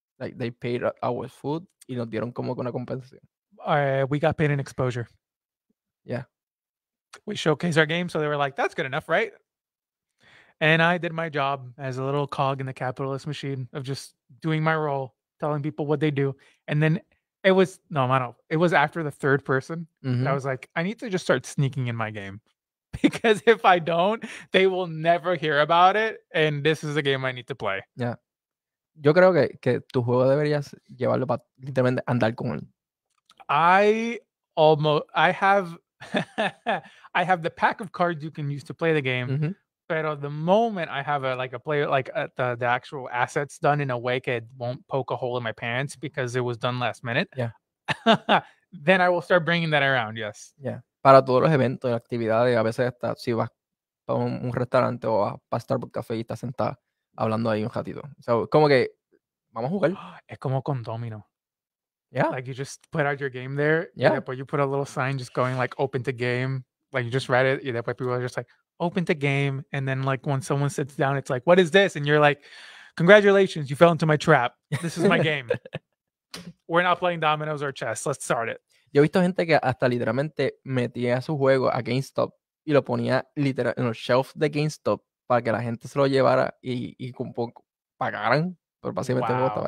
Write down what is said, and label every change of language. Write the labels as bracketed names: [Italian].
[English] Like they paid our food [Spanish] y nos dieron como que una compensación. [English] We got paid in exposure. Yeah. We showcased our game, so they were like, "That's good enough, right?" And I did my job as a little cog in the capitalist machine of just doing my role, telling people what they do. And then it was it was after the third person that I was like, I need to just start sneaking in my game. Because if I don't, they will never hear about it. And this is a game I need to play. Yeah. [Spanish] Yo creo que tu juego deberías llevarlo para literalmente andar con él. [English] I have I have the pack of cards you can use to play the game. But the moment I have a player the actual assets done in a way that won't poke a hole in my pants because it was done last minute. Yeah. Then I will start bringing that around. Yes. Yeah. [Spanish] Para todos los eventos y actividades, a veces hasta si vas para un restaurante o vas para Starbucks Café y estás sentada hablando ahí un ratito. So, como que vamos a jugar. Es como con Domino. [English] Yeah. Like you just put out your game there, Yeah. yeah, but you put a little sign just going like open to game. Like you just read it, yeah, but people are just like open to game. And then like when someone sits down, it's like, what is this? And you're like, congratulations, you fell into my trap. This is my game. We're not playing dominoes or chess. Let's start it. [Spanish] Yo he visto gente que hasta literalmente metía su juego a GameStop y lo ponía literal en los [English] shelves [Spanish] de GameStop para que la gente se lo llevara y con poco pagaran, pero básicamente el juego estaba